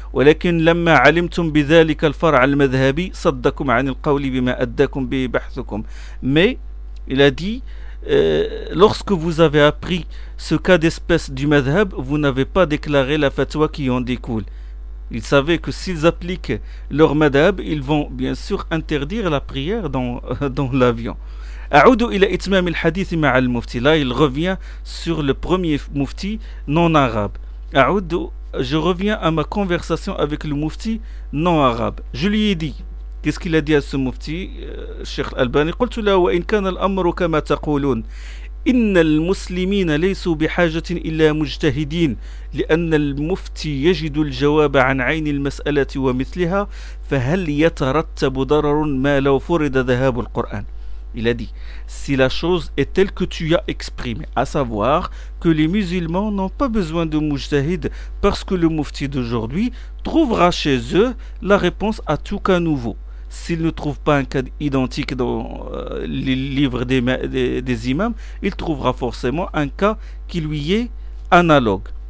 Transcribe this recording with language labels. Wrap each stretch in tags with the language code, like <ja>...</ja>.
<ar>ولكن لما علمتم بذلك الفرع المذهبي صدكم عن القول بما أدكم ببحثكم.</ar> <fr>Mais il a dit, lorsque vous avez appris ce cas d'espèce du madhab, vous n'avez pas déclaré la fatwa qui en découle. Ils savaient que s'ils appliquent leur madhab, ils vont bien sûr interdire la prière dans l'avion.</fr> <ar>أعود إلى إتمام الحديث مع المفتي.</ar> <fr>Là, il revient sur le premier mufti non arabe.</fr> <ar>أعود,</ar> <fr>je reviens à ma conversation avec le mufti non arabe. Je lui ai dit, qu'est-ce qu'il a dit à ce mufti, Cheikh Albani?</fr> <ar>قلت له وإن كان الأمر كما تقولون إن المسلمين ليسوا بحاجة إلا مجتهدين لأن المفتي يجد الجواب عن عين المسألة ومثلها فهل يترتب ضرر ما لو فرض ذهاب القرآن.</ar> <fr>Il a dit, si la chose est telle que tu as exprimée, à savoir que les musulmans n'ont pas besoin de mujtahid parce que le mufti d'aujourd'hui trouvera chez eux la réponse à tout cas nouveau. S'il ne trouve pas un cas identique dans les livres des imams, il trouvera forcément un cas qui lui est analogue.</fr>